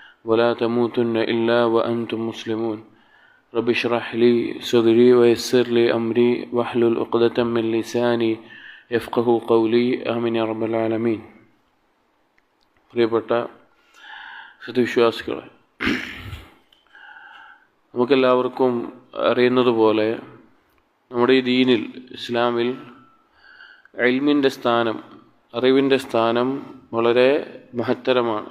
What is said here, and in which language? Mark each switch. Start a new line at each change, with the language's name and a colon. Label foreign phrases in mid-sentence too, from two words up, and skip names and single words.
Arabic: ولا تموتن إلا وأنتم مسلمون رب اشرح لي صدري ويسر لي أمري واحلل عقدة من لساني يفقه قولي آمين يا رب العالمين.
Malayalam: പ്രിയപ്പെട്ട സത്യവിശ്വാസികളെ, നമുക്കെല്ലാവർക്കും അറിയുന്നത് പോലെ നമ്മുടെ ഈ ദീനിൽ, ഇസ്ലാമിൽ ഇൽമിൻ്റെ സ്ഥാനം, അറിവിൻ്റെ സ്ഥാനം വളരെ മഹത്തരമാണ്.